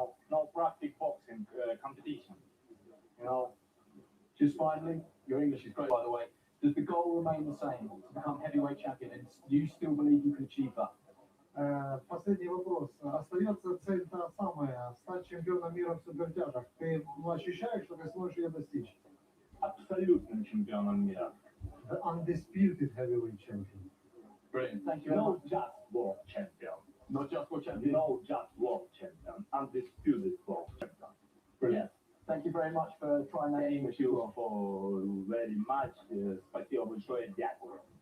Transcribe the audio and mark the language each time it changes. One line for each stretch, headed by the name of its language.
English: No practice boxing competition. Just finally, your English is great, by the way. Does the goal remain the same, to become heavyweight champion, and do you still believe you can achieve that?
Russian: Последний вопрос. Остается цель та самая, стать чемпионом мира в супертяжах. Ты ощущаешь, что ты сможешь ее достичь? Абсолютным чемпионом мира.
English: The undisputed heavyweight champion. Brilliant. Thank you. No just world champion. Not just world champion. No just world champion. Undisputed world champion. Brilliant. Thank you very much for trying that English. Thank you for very much.
Russian: Спасибо большое.
Ukrainian: Дякую.